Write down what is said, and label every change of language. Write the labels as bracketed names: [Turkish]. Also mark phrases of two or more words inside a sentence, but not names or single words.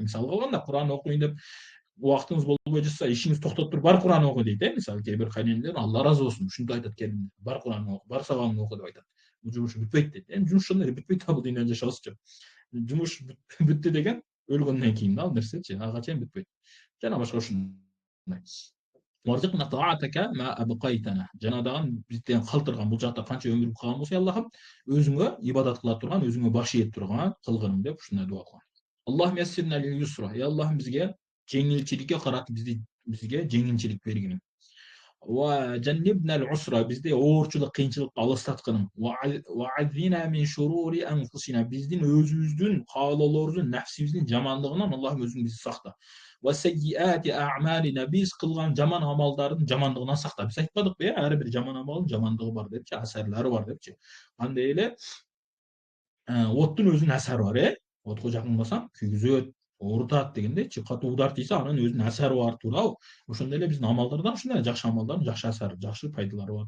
[Kyrgyz] Мисалы кылганда, Куран окуйн деп убактыңыз болбой жатса, ишиңизди токтотуп туруп бар Куран оку дейт. Мисалы кээ бир кайненелер, Алла ыраазы болсун, ушинтип айтат, келин, бар Куран оку, бар сабагыңды оку деп айтат. Бул жумуш бүтпөйт дейт. Жумуш ошондой бүтпөйт да, бул дүйнөдө жашоосучу. Жумуш бүттү деген өлгөндөн кийин да, ал нерсечи, ага чейин бүтпөйт. Жана башка ушундай. [Arabic] وارزقنا طاعتك ما أبقيتنا. [Kyrgyz] Жана дагы бизден калтырган бул жакта канча өмүр калган болсо, Аллахым, өзүңө ибадат кыла турган, өзүңө баш ийет турган кылгын деп ушундай дуа кылган. [Arabic] اللهم يسرنا لليسرى. [Kyrgyz] Аллахым, бизге жеңилчиликке карат, бизге жеңилчилик бергин. [Arabic] وجنبنا العسرى, [Kyrgyz] бизде оорчулук, кыйынчылыкты алыстаткын. [Arabic] وأعذنا من شرور أنفسنا, [Kyrgyz] биздин өзүбүздүн каалоолорубуздун, нафсибиздин жамандыгынан Аллахым өзүң бизди сакта. [Arabic] وسيئات أعمالنا, [Kyrgyz] биз кылган жаман амалдардын жамандыгынан сакта. Биз айтпадыкпы, ар бир жаман амалдын жамандыгы бар депчи, асарлары бар депчи. Андай эле оттун өзүнүн асары бар. Отко жакынбасаң күйгүзөт, оорутат дегендейчи. Катуу удар тийсе, анын өзүнүн асары бар, туурабы? Ошондой эле биздин амалдардан ушундай жакшы амалдардын жакшы асары, жакшы пайдалары бар.